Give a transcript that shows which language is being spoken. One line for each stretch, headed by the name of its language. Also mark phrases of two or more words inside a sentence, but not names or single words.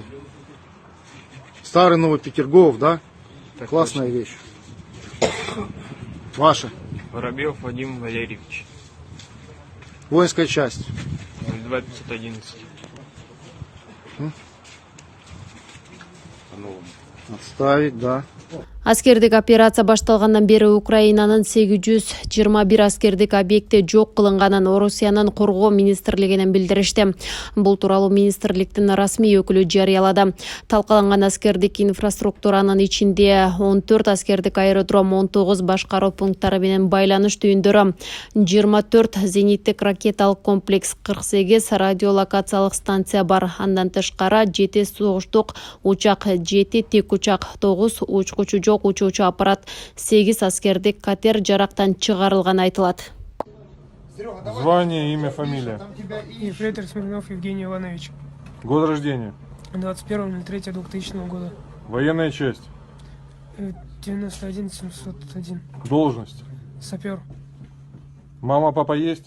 Russian: Старый Новый Петергоф, да? Так Классная точно. вещь. Ваша. Воробьев Вадим Валерьевич. Воинская часть. 2511. Отставить, да.
Kyrgyz: Аскердик операция башталгандан бери Украинанын 821 аскердик объекти жок кылынганын Орусиянын коргоо министрлигинен билдиришти. Бул тууралуу министрликтин расмий өкүлү жарыялады. Талкаланган аскердик инфраструктуранын ичинде 14 аскердик аэродром, 19 башкаруу пункттары менен байланыш түйүндөрү, 24 зениттик ракеталык комплекс, 48 радиолокациялык станция бар. Андан тышкары 7 согуштук учак, 7 тик учак, 9 учкучу жок чоң учуучу аппарат, 8 аскердик катер жарактан чыгарылганы айтылат.
Russian: Звание, имя, фамилия. Ефрейтор Смирнов Евгений Иванович. Год рождения. 21.03.2000 года. Военная часть. 91 701. Должность. Сапер. Мама, папа есть?